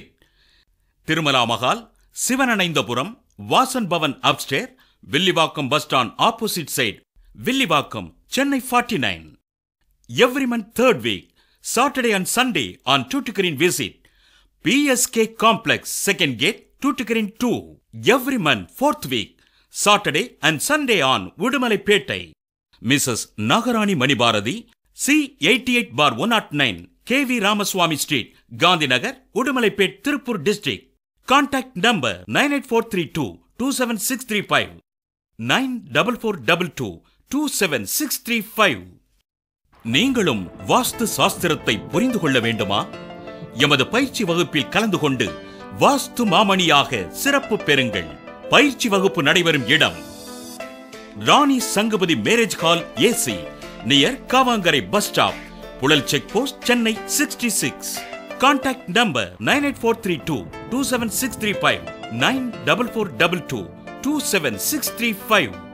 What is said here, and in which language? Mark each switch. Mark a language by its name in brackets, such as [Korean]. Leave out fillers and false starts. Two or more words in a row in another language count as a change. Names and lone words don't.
[English] Tirumala Mahal, Sivananaindapuram, Vasan Bhavan upstairs, Villivakkam bus stand opposite side, Villivakkam, Chennai 49. Every month third week, Saturday and Sunday on Tuticorin visit. PSK Complex, second gate, Tuticorin 2. Every month fourth week, Saturday and Sunday on Udumalaipetai. Mrs. Nagarani Mani Bharati, C88/109, KV Ramaswamy Street, Gandhinagar, Udumalaipetai, Tirupur District. Contact number 98432 27635 94422 27635. [Tamil] நீங்களும் வாஸ்து சாஸ்திரத்தை புரிந்து கொள்ள வேண்டுமா? எமது பயிற்சி வகுப்பில் கலந்து கொண்டு வாஸ்து மாமணியாக சிறப்பு பெறுங்கள். பயிற்சி வகுப்பு நடைபெறும் இடம் ராணி சங்கபதி [English] marriage hall [Tamil] AC, நியர் காவாங்கரை [English] bus stop, [Tamil] புழல் [English] check post, [Tamil] சென்னை 66. [English] Contact number 98432 27635 94422 27635.